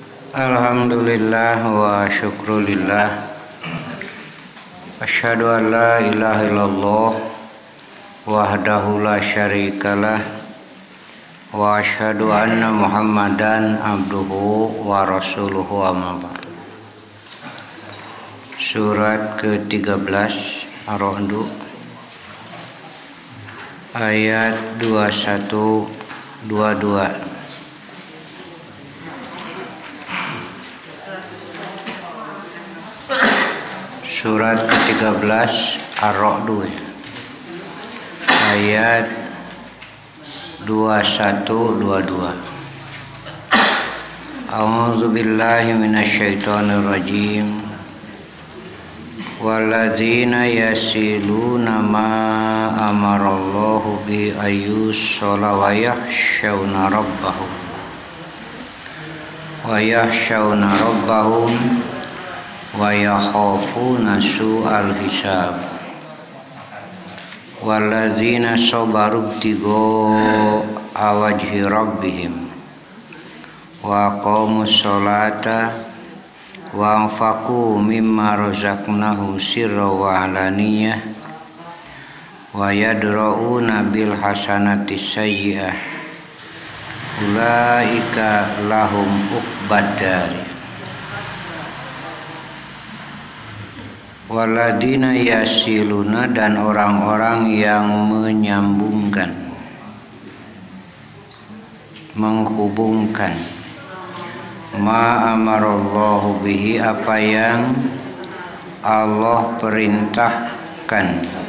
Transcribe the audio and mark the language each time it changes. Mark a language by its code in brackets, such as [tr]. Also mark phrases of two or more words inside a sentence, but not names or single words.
[ar] الحمد لله والشكر لله. أشهد أن لا إله إلا الله وحده لا شريك له وأشهد أن محمدا عبده ورسوله أما بعد. [id] Surat ke-13 Ar-Ra'd ayat 21-22. Surat ke-13 Ar-Ra'd ayat 21-22. [ar] أعوذ بالله من الشيطان الرجيم. والذين يصلون ما أمر الله به أن يوصل ويخشون ربهم ويخافون سوء الحساب. والذين صبروا ابتغاء وجه ربهم وأقاموا الصلاة وأنفقوا مما رزقناهم سرا وعلانية ويدرءون بالحسنة السيئة أولئك لهم عقبى الدار. والذين يصلون, [id] dan orang-orang yang menyambungkan, menghubungkan, [ar] ما أمر الله به, [id] apa yang Allah perintahkan,